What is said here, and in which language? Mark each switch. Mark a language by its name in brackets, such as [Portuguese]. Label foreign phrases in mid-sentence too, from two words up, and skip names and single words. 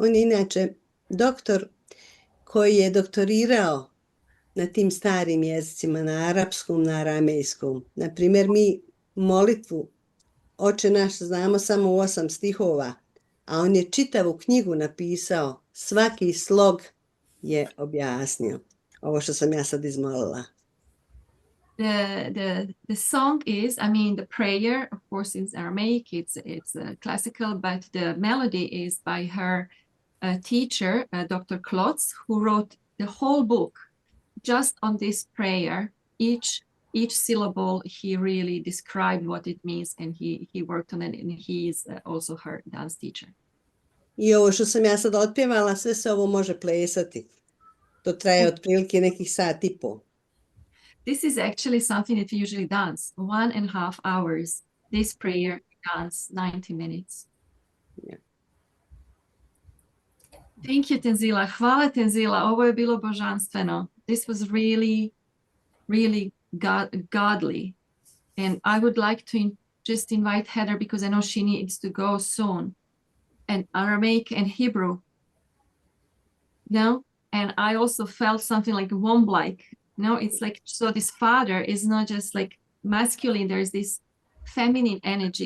[Croatian] On je inače doktor koji je doktorirao na tim starim jezicima, na arapskom, na aramejskom. Na primjer, mi molitvu Oče naš znamo samo u 8 stihova, a on je čitavu knjigu napisao, svaki slog je objasnio. Ovo što sam ja sad izmolila. [English] The song is, I mean, the prayer, of course, is Aramaic, it's classical, but the melody is by her teacher, Dr. Klotz, who wrote the whole book just on this prayer. Each syllable, he really described what it means, and he worked on it, and he is also her dance teacher. [Croatian] I ovo što sam ja sad otpjevala, sve se ovo može plesati. To traje otprilike nekih sat i po. [English] This is actually something that we usually dance, 1.5 hours. This prayer dance 90 minutes. Yeah. Thank you, [Croatian] Tenzila. Hvala, Tenzila. Ovo je bilo božanstveno. [English] This was really, really godly. And I would like to just invite Heather, because I know she needs to go soon. And Aramaic and Hebrew. No? And I also felt something like womb-like. No, it's like, so this father is not just like masculine, there's this feminine energy.